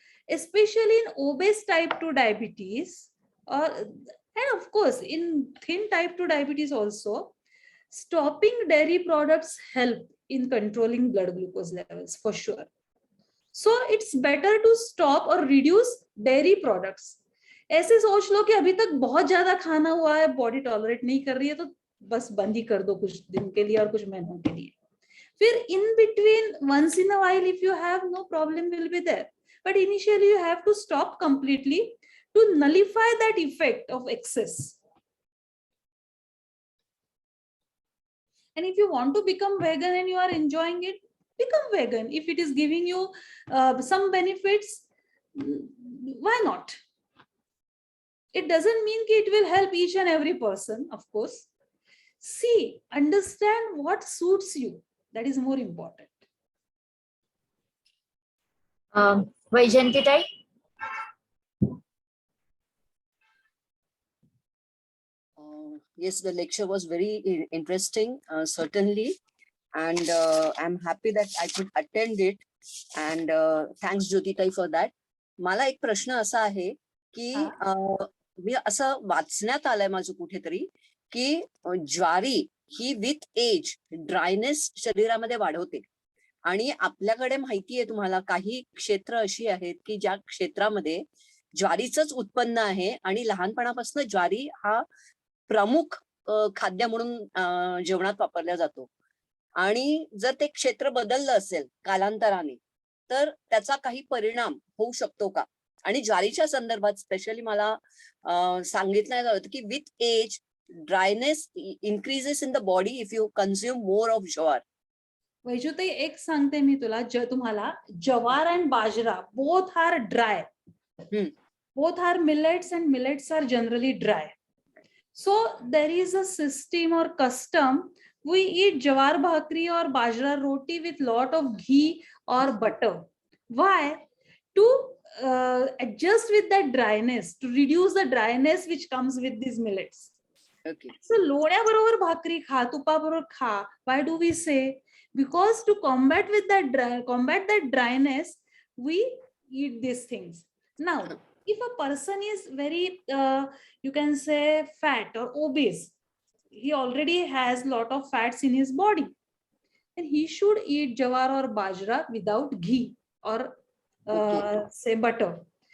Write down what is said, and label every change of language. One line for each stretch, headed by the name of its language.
English: Especially in obese type 2 diabetes, and of course in thin type 2 diabetes also, stopping dairy products help in controlling blood glucose levels, for sure. So it's better to stop or reduce dairy products.
Hindi: ऐसे सोच लो कि अभी तक बहुत ज्यादा खाना हुआ है, बॉडी टॉलरेट नहीं कर रही है, तो बस बंद ही कर दो कुछ दिन के लिए और कुछ महीनों के लिए.
English: फिर in between, once in a while, if you have, no problem will be there. But initially you have to stop completely to nullify that effect of excess. And if you want to become vegan and you are enjoying it, become vegan. If it is giving you some benefits, why not? It doesn't mean that it will help each and every person, of course. See, understand what suits you. That is more important. Vaijantitai? Yes, the lecture was very interesting, certainly. And I'm happy that I could attend it. And thanks, Jyotitai, for that.
Marathi: मला एक प्रश्न असा आहे की मी असं वाचण्यात आलंय माझं कुठेतरी की ज्वारी ही
English: with age dryness
Marathi: शरीरामध्ये वाढवते. आणि आपल्याकडे माहितीये तुम्हाला काही क्षेत्र अशी आहेत की ज्या क्षेत्रामध्ये ज्वारीचंच उत्पन्न आहे आणि लहानपणापासून ज्वारी हा प्रमुख खाद्य म्हणून जेवणात वापरला जातो. आणि जर ते क्षेत्र बदललं असेल कालांतराने तर त्याचा काही परिणाम होऊ शकतो का? आणि ज्वारीच्या संदर्भात स्पेशली मला सांगितलं होतं की
English: With age dryness increases in the body if you consume more of jowar. Vaijutai,
Marathi: एक सांगते मी तुम्हाला,
English: Jowar and bajra both are dry. Both are millets and millets are generally dry. So there is a system or custom. We eat jawar bhakri or bajra roti with lot of ghee or butter. Why? To adjust with that dryness, to reduce the dryness which comes with these millets. Okay.
Marathi: So लोण्या बरोबर भाकरी खा, तुपा बरोबर खा.
English: Why do we say? Because to combat that dryness, we eat these things. Now, If a person is very, you can say, fat or obese, he already has lot of fats in his body, and he should eat jawar or bajra without ghee or say butter.